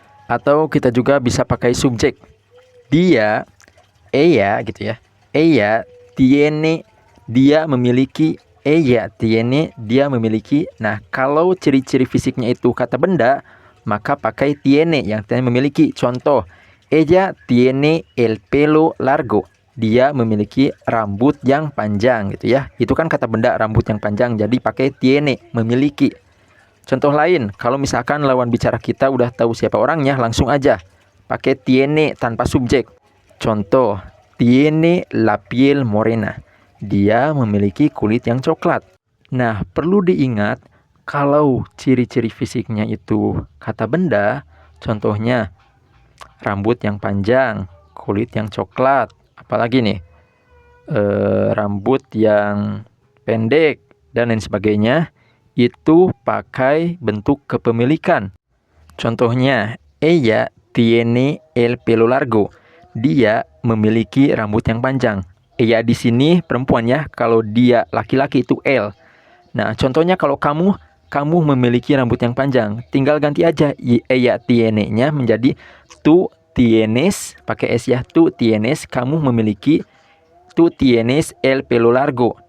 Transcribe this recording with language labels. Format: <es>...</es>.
<id>Atau kita juga bisa pakai subjek. Dia, ella gitu ya.</id> <es>Ella tiene,</es> <id>dia memiliki.</id> <es>Ella tiene,</es> <id>dia memiliki. Nah, kalau ciri-ciri fisiknya itu kata benda, maka pakai tiene yang artinya memiliki. Contoh,</id> <es>ella tiene el pelo largo.</es> <id>Dia memiliki rambut yang panjang gitu ya. Itu kan kata benda rambut yang panjang, jadi pakai tiene, memiliki. Contoh lain, kalau misalkan lawan bicara kita udah tahu siapa orangnya, langsung aja pakai tiene tanpa subjek. Contoh,</id> <es>tiene la piel morena.</es> <id>Dia memiliki kulit yang coklat. Nah, perlu diingat kalau ciri-ciri fisiknya itu kata benda, contohnya rambut yang panjang, kulit yang coklat, apalagi nih, rambut yang pendek, dan lain sebagainya, itu pakai bentuk kepemilikan. Contohnya,</id> <es>ella tiene el pelo largo.</es> <id>Dia memiliki rambut yang panjang. Ella di sini perempuan ya, kalau dia laki-laki itu el. Nah, contohnya kalau kamu memiliki rambut yang panjang, tinggal ganti aja ella tiene-nya menjadi tú tienes, pakai s ya, tú tienes, kamu memiliki,</id> <es>tú tienes el pelo largo.</es>